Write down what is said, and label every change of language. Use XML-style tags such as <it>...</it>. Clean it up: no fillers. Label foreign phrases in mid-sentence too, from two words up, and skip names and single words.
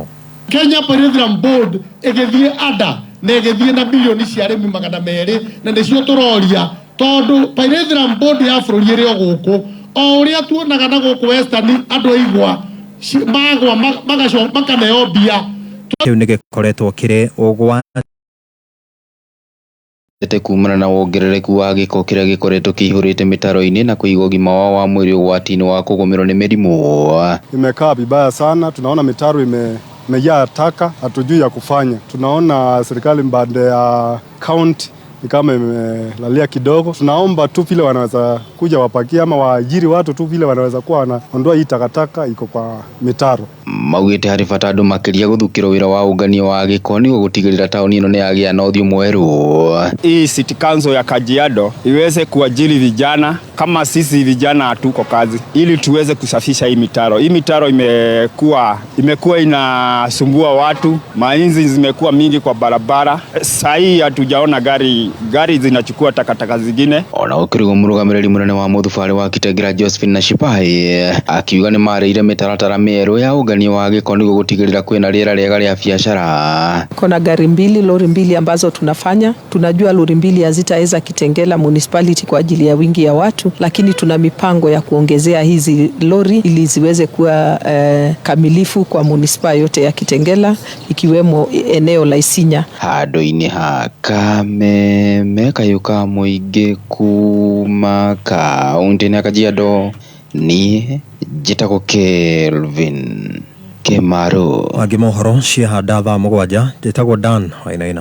<ki>Kenya Petroleum Board ĩgĩthiĩ ada na ĩgĩthiĩ na bilioni cia arĩmi 200 na nĩcio tũroria tondu Petroleum Board ya bũrũri ĩrĩ o gũkũ o ũrĩa tuonaga na gũkũ Western andũ aigua magwa makaneo mbia. Kĩu nĩ gĩkoretwo kĩrĩ ũgwa kumana na wongerereku wa gĩko kĩrĩa gĩkoretwo kĩihũrĩte mĩtaro-inĩ na kũiga ũgima wao wa mwĩrĩ ũgwati-inĩ wa kũgũmĩrwo nĩ mĩrimũ.</ki> <sw>Imekaa vibaya sana, tunaona mitaro imejaa taka, hatujui ya kufanya. Tunaona serikali mbande ya county ni kama imelalia kidogo. Tunaomba tu vile wanaweza kuja wapakia ama waajiri watu tu vile wanaweza kuwa wanaondoa hii takataka iko kwa mitaro.</sw> <ki>Maugĩte harĩ bata andũ makĩria gũthukĩrwo wĩra wa ũngania wa gĩko nĩguo gũtigĩrĩra taũni ĩno nĩ yagĩa na ũthiũ mwerũ.</ki> <sw>Hii City Council ya Kajiado iweze kuajiri vijana kama sisi vijana hatuko kazi, ili tuweze kusafisha hii mitaro. Hii mitaro imekuwa inasumbua watu, mainzi zimekuwa mingi kwa barabara. Sasa hii hatujaona gari zinachukua takataka zingine.</sw> <ki>Ona ũkĩrigwo mũrũgamĩrĩri mũnene wa mũthubarĩ wa Kitengela Josephine Nachipai akiuga nĩ marĩire mĩtaratara mĩerũ ya ũngania wa gĩko nĩguo gũtigĩrĩra kwĩna rĩera rĩega rĩa biashara.</ki> <sw>Kuna lori mbili ambazo tunafanya. Tunajua lori mbili hazitaweza Kitengela municipality kwa ajili ya wingi ya watu, lakini tuna mipango ya kuongezea hizi lori ili ziweze kuwa kamilifu kwa municipal yote ya Kitengela ikiwemo eneo la Isinya.</sw> <ki>Handũ-inĩ ha Kameme Kayuka mũingĩ kuma kaunti-inĩ ya Kajiado niĩ njĩtagwo Kelvin Kĩmarũ. Mangĩ mohoro ciahanda thaa 7 njĩtagwo Dan Wainaina.</ki>